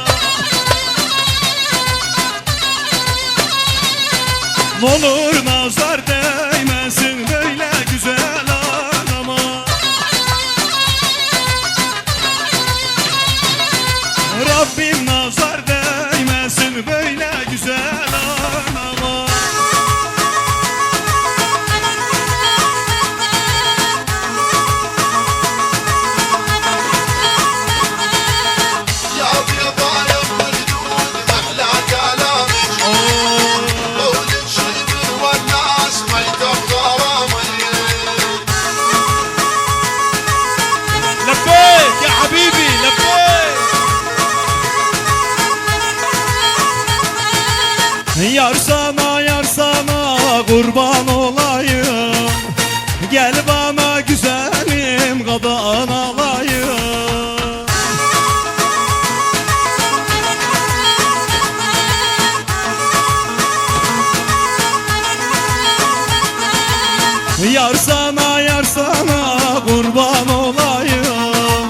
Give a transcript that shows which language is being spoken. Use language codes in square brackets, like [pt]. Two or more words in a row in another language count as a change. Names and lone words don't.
[tr] N'olur nazar değmesin böyle güzel anama. Rabbim nazar değmesin böyle güzel anama. [ar] لبيك يا حبيبي لبيك. [tr] Yar sana kurban olayım. Gel bana güzelim kadan alayım. Yar sana kurban olayım.